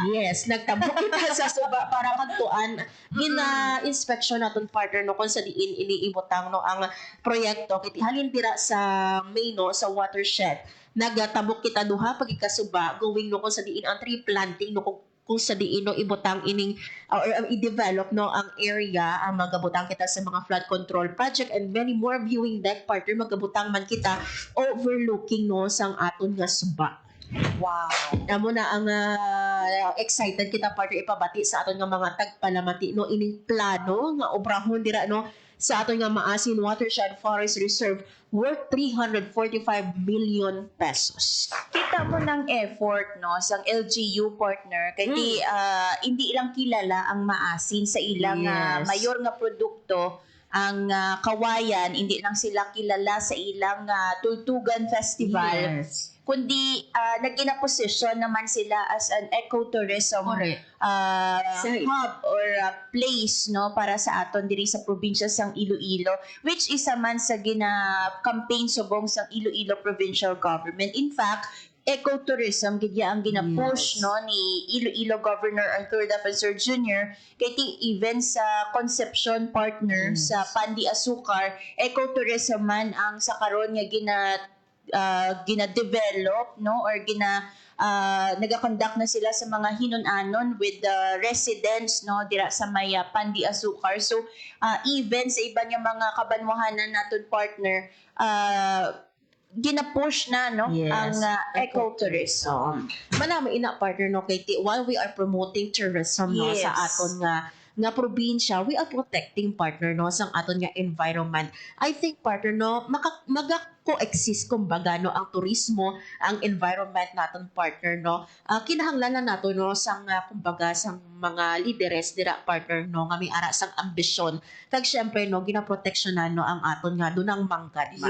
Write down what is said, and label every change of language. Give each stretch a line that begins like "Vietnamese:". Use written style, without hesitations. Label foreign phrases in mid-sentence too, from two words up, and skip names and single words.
Hiligaynon: Yes, nagtambok kita sa suba para kagtuan. Gina-inspection naton partner no kung sa diin iniibutang no ang proyekto kiti halin dira sa main no sa watershed. Nagatabok kita duha pag ikasuba going no kung sa diin ang
English: tree planting
Hiligaynon: no kung sa diin no ibutang ining or i-develop no ang area ang magabutang kita sa mga
English: flood control project and many more viewing deck
Hiligaynon: partner magabutang man kita overlooking no sang aton nga suba. Wow. Amo na ang excited kita partner ipabati sa aton nga mga tagpalamati no ining plano nga obrahon dira no sa aton nga Maasin Watershed Forest Reserve worth 345 million pesos. Kita mo ng effort no sang LGU partner kay hindi lang kilala ang Maasin sa ilang Yes. mayor nga produkto ang kawayan, hindi lang sila kilala sa ilang Tultugan Festival. Yes. Kundi nagina-position naman sila
English: as an ecotourism
Hiligaynon: Correct.
English: hub or place
Hiligaynon: no para sa aton diri sa probinsya sang Iloilo, which isa man sa gina-campaign subong sang Iloilo Provincial Government.
English: In fact, ecotourism
Hiligaynon: gidya ang gina-push Yes. no ni Iloilo Governor Arthur Defensor Jr. kay even sa Concepcion partner Yes. sa Pandi Asukar, ecotourism man ang sa karon nga gina-develop no or nagakonduct na sila sa mga hinunanon
English: with the residents
Hiligaynon: no dira sa may Pandi Asukar. So even sa iba nga mga kabanwahanan naton partner gina-push na no Yes. ang ecotourism. Manami ina partner no kay
English: while we are promoting tourism
Hiligaynon: no Yes. sa aton nga probinsya,
English: we are protecting partner
Hiligaynon: no sang aton nga
English: environment. I think partner no maga-coexist kumbaga no ang turismo, ang environment naton partner no. Kinahanglan na nato no sang kumbaga sang mga lideres dira partner no nga may ara sang ambisyon. Kag syempre no ginaproteksyonan no ang aton nga dunang manggad man.